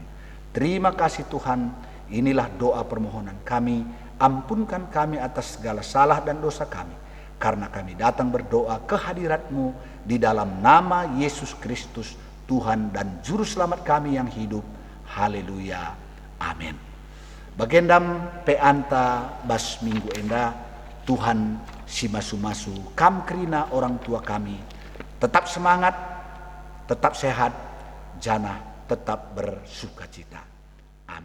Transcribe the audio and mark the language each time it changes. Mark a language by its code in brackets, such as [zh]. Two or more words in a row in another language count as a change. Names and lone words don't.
[id] Terima kasih Tuhan, inilah doa permohonan kami. Ampunkan kami atas segala salah dan dosa kami, karena kami datang berdoa ke hadirat-Mu di dalam nama Yesus Kristus, Tuhan dan Juru Selamat kami yang hidup. Haleluya. Amin. [btx] Bagendam peanta bas minggu enda, Tuhan si masu-masu kam kerina orang tua kami. [id] Tetap semangat, tetap sehat, jana tetap bersukacita.